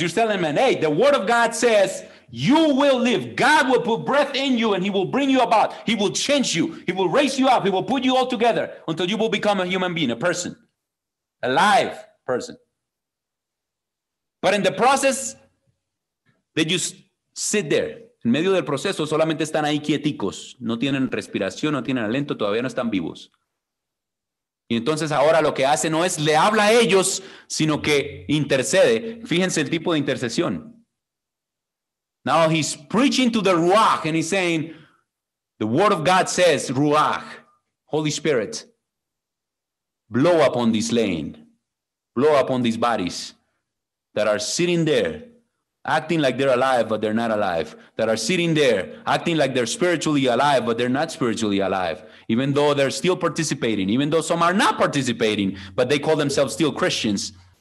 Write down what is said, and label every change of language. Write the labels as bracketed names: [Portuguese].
[English] You're telling them, hey, the word of God says you will live. God will put breath in you, and he will bring you about. He will change you. He will raise you up. He will put you all together until you will become a human being, a person, a live person. But in the process, they just sit there. [Spanish] En medio del proceso solamente están ahí quieticos. No tienen respiración, no tienen aliento, todavía no están vivos. Y entonces ahora lo que hace no es le habla a ellos, sino que intercede. Fíjense el tipo de intercesión. [English] Now he's preaching to the Ruach and he's saying, the word of God says, Ruach, Holy Spirit, blow upon this land, blow upon these bodies that are sitting there, acting like they're alive, but they're not alive, that are sitting there, acting like they're spiritually alive, but they're not spiritually alive, even though they're still participating, even though some are not participating, but they call themselves still Christians.